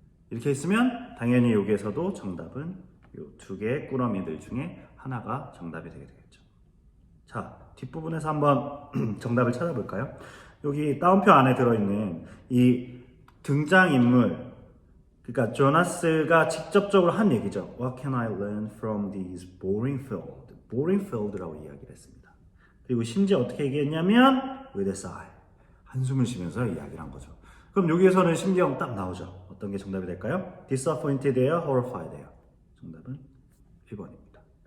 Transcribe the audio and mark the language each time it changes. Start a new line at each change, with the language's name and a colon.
Korean: 이렇게 있으면 당연히 여기에서도 정답은 이 2개의 꾸러미들 중에 하나가 정답이 되게 되겠죠. 자, 뒷부분에서 한번 정답을 찾아볼까요? 여기 따옴표 안에 들어있는 이 등장인물, 그러니까 조나스가 직접적으로 한 얘기죠.
English: What can I learn from these boring field? boring field
Korean: 라고 이야기를 했습니다. 그리고 심지어 어떻게 얘기했냐면
English: with a sigh,
Korean: 한숨을 쉬면서 이야기를 한 거죠. 그럼 여기에서는 심경 딱 나오죠. 어떤 게 정답이 될까요? disappointed예요, horrified예요? 정답은 1번입니다.